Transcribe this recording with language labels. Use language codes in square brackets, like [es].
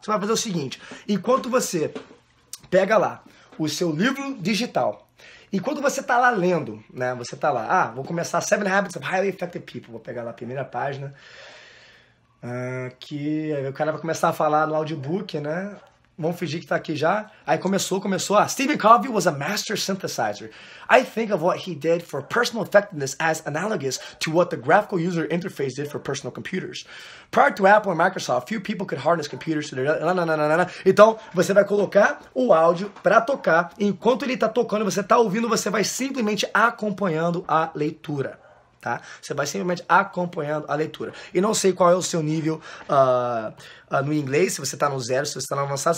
[pt] Você vai fazer o seguinte: enquanto você pega lá o seu livro digital, e quando você está lá lendo, né, você está lá, vou começar 7 Habits of Highly Effective People, vou pegar lá a primeira página. Aqui, aí o cara vai começar a falar no audiobook, né? Vamos fingir que tá aqui já. Aí começou. [en] Stephen Covey was a master synthesizer. I think of what he did for personal effectiveness as analogous to what the graphical user interface did for personal computers. Prior to Apple and Microsoft, few people could harness computers to their... [pt] Então, você vai colocar o áudio para tocar. Enquanto ele tá tocando, você tá ouvindo, você vai simplesmente acompanhando a leitura. Tá? Você vai simplesmente acompanhando a leitura. E não sei qual é o seu nível no inglês, se você está no 0, se você está no avançado.